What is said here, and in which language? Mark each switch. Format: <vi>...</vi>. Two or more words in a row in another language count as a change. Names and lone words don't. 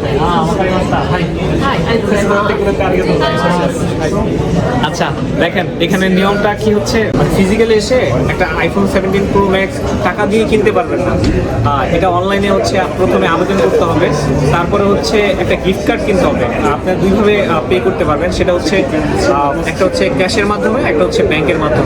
<ja>わかりました。はい。はい、ありがとうございます。くれてありがとうございます。</ja> <bn>আচ্ছা দেখেন এখানে নিয়মটা কি হচ্ছে, ফিজিক্যালি এসে একটা আইফোন 17 প্রো ম্যাক্স টাকা দিয়ে কিনতে পারবেন না। এটা অনলাইনে হচ্ছে প্রথমে আবেদন করতে হবে, তারপরে হচ্ছে একটা</bn> <en>gift card</en> <bn>কিনতে হবে, আপনি দুইভাবে পে করতে পারবেন। সেটা হচ্ছে একটা হচ্ছে ক্যাশের মাধ্যমে, একটা হচ্ছে ব্যাংকের মাধ্যমে।</bn>